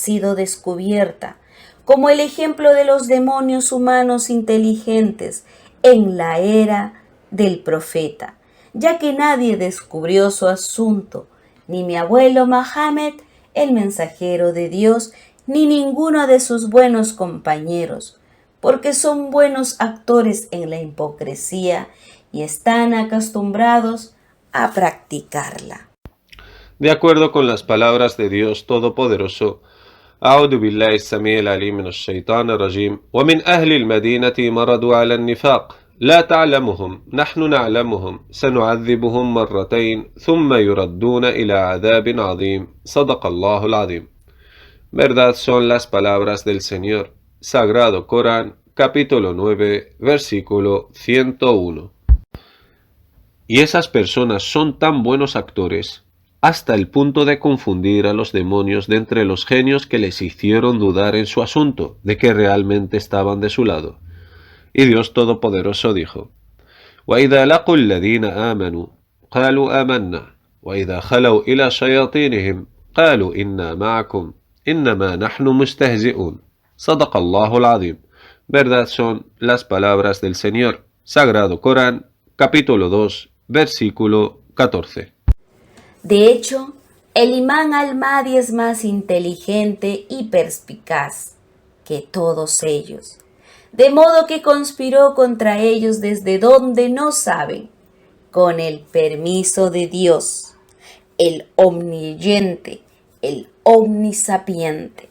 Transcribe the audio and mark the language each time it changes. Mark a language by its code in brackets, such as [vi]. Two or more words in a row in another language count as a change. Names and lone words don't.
[es] sido descubierta, como el ejemplo de los demonios humanos inteligentes en la era del profeta, ya que nadie descubrió su asunto, ni mi abuelo Mohammed, el mensajero de Dios, ni ninguno de sus buenos compañeros, porque son buenos actores en la hipocresía y están acostumbrados a practicarla. De acuerdo con las palabras de Dios Todopoderoso, [ar] أعوذ بالله السميع العليم من الشيطان الرجيم ومن أهل المدينة مردوا على النفاق لا تعلمهم نحن نعلمهم سنعذبهم مرتين ثم يردون إلى عذاب عظيم صدق الله العظيم. [es] Verdad son las palabras del Señor. Sagrado Corán, capítulo 9, versículo 101. Y esas personas son tan buenos actores, hasta el punto de confundir a los demonios de entre los genios que les hicieron dudar en su asunto, de que realmente estaban de su lado. Y Dios Todopoderoso dijo: [ar] وَإِذَا لَقُوا الَّذِينَ آمَنُوا قَالُوا آمَنَّا وَإِذَا خَلَوْا إِلَى شَيَاطِينِهِمْ قَالُوا إِنَّا مَعَكُمْ إِنَّمَا نَحْنُ مُسْتَهْزِئُونَ صدق الله العظيم. [es] Verdad son las palabras del Señor. Sagrado Corán, capítulo 2, versículo 14. De hecho, el imán al-Mahdi es más inteligente y perspicaz que todos ellos, de modo que conspiró contra ellos desde donde no saben, con el permiso de Dios, el omniyente, el omnisapiente.